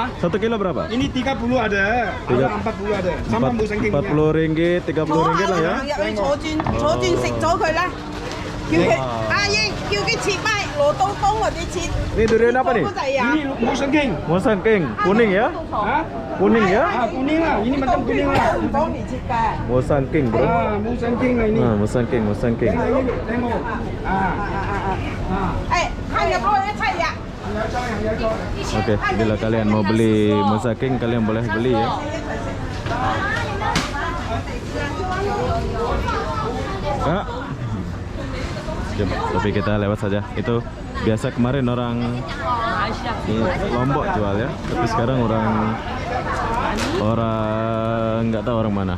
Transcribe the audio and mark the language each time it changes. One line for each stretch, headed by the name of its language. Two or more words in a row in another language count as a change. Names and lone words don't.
Malay: 1 kilo berapa? Ini 30 ada, ada 40 ada. Sama musang king. 40 ringgit, 30 ringgit lah ya.
Cantonese: 入去坐轉食咗佢啦，叫佢阿英叫佢切咪攞刀工或者切。
Malay: Ini durian apa nih?
Cantonese: 嗰仔啊
Malay: Ini musang king. Musang king, kuning ya? Hah? Kuning ya? Ah, kuning lah. Ini macam kuning lah.
Cantonese: 唔幫你切㗎。
Malay: Musang king bro. Ah, musang king lah ini. Nah, musang king, musang king. Ini tengok. Ah,
Cantonese: 誒，係入嗰一齊呀。
Indonesian: Oke, bila kalian mau beli musang king, kalian boleh beli ya. Kak, tapi kita lewat saja. Itu biasa kemarin orang di Lombok jual ya, tapi sekarang orang nggak tahu orang mana.